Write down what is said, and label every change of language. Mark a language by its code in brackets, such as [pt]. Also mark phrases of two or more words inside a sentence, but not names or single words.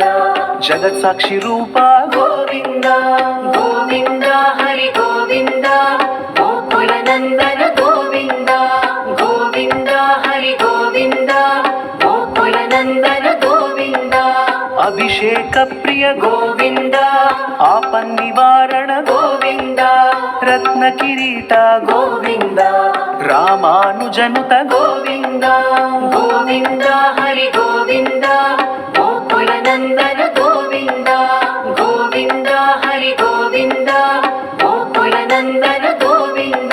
[kn] ಜಗತ್ ಸಾಕ್ಷಿ ರೂಪ ಗೋವಿಂದ, ಗೋವಿಂದ ಹರಿ ಗೋವಿಂದ, ಗೋಕುಲ ನಂದನ ಗೋವಿಂದ, ಗೋವಿಂದ ಹರಿ ಗೋವಿಂದ, ಗೋಕುಲ ನಂದನ ಗೋವಿಂದ. [te] ಅಭಿಷೇಕ ప్రియ గోవింద ఆపన్నివారణ గోవింద రత్న కిరీట గోవింద రామానుజనుత గోవింద గోవింద హరి గోవింద గోకుల నందన గోవింద గోవింద హరి గోవింద గోకుల నందన గోవింద